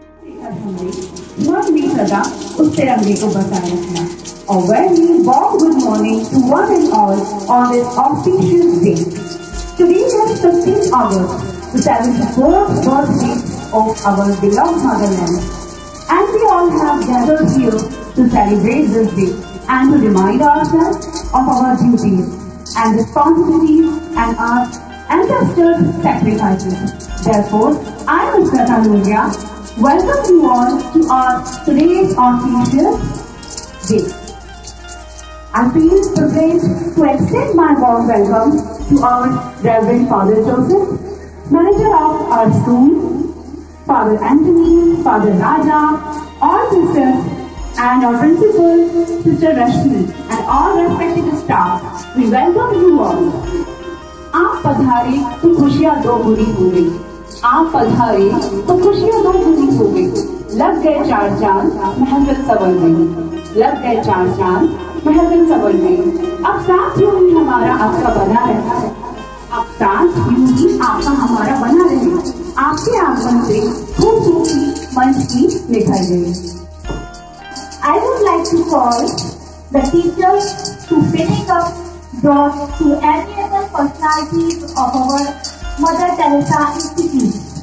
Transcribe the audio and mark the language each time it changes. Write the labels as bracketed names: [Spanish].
[Hindi] मन में सदा उस तिरंगे को बचाए रखना। [English] A very warm good morning to one and all on this auspicious day. Today is 15th August, the 74th birthday of our beloved motherland. And we all have gathered here to celebrate this day and to remind ourselves of our duties and responsibilities and our ancestors' sacrifices. Therefore, I, Mr. Kanuria, welcome you all to our today's auspicious day. I feel privileged to extend my warm welcome to our Reverend Father Joseph, manager of our school, Father Anthony, Father Raja, all sisters, and our principal, Sister Rashmi, and all respected staff. We welcome you all. [Hindi] आप पधारे तो खुशियाँ दो बुरी हो गई, आप पधारे तो खुशियाँ दो बुरी हो गई, लग गए चार चांद महफिल सवर गई, लग गए चार चांद महफिल सवर गई। अब साथ यूं ही हमारा आपका बना रहता है, अब साथ यूं ही आपका हमारा बना रहे। आपके आगमन से खूबसूरती मंच की निखर गई। [English] I would like to call the teachers to finish up brought to amiable personalities of our Mother Teresa Institute.